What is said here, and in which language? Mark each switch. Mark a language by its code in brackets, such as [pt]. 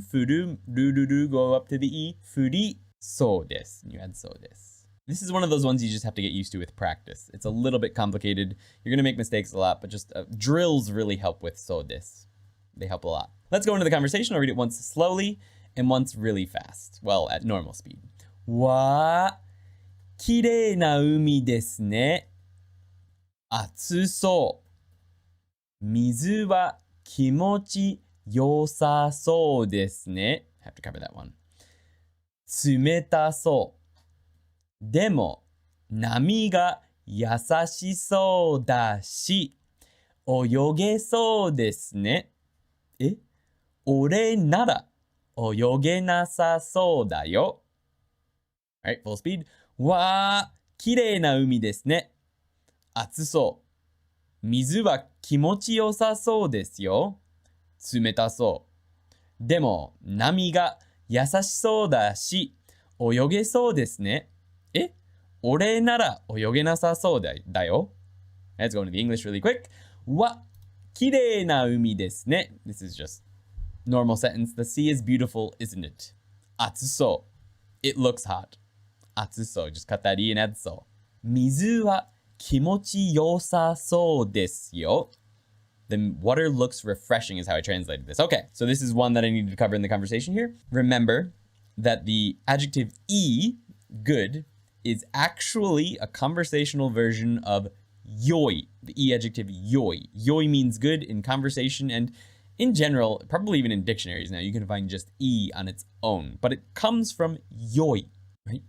[en] Furu, ru, go up to the e. [ja] Furisou desu. [en] And you add so desu. This is one of those ones you just have to get used to with practice. It's a little bit complicated. You're going to make mistakes a lot, but just drills really help with so desu. They help a lot. Let's go into the conversation. I'll read it once slowly, and once really fast. Well, at normal speed. [ja] わー、きれいな海ですね。暑そう。水は気持ちよさそうですね。 [en] Have to cover that one. [ja] 冷たそう。でも、波が優しそうだし、泳げそうですね。え、俺なら泳げなさそうだよ。 [en] Alright, full speed. [ja] わー、きれいな海ですね。暑そう。水は気持ちよさそうですよ。冷たそう。でも、波が優しそうだし、泳げそうですね。え、俺なら泳げなさそうだよ。 [en] Let's go into the English really quick. [ja] わ、きれいな海ですね。 [en] This is just normal sentence. The sea is beautiful, isn't it? [ja] 暑そう。 [en] It looks hot. 暑そう。 Just cut that E and add そう。 [ja] 水は気持ちよさそうですよ。 [en] The water looks refreshing is how I translated this. Okay, so this is one that I needed to cover in the conversation here. Remember that the adjective E, good, is actually a conversational version of yoi, the E adjective yoi. Yoi means good in conversation and in general, probably even in dictionaries now, you can find just E on its own, but it comes from yoi, right?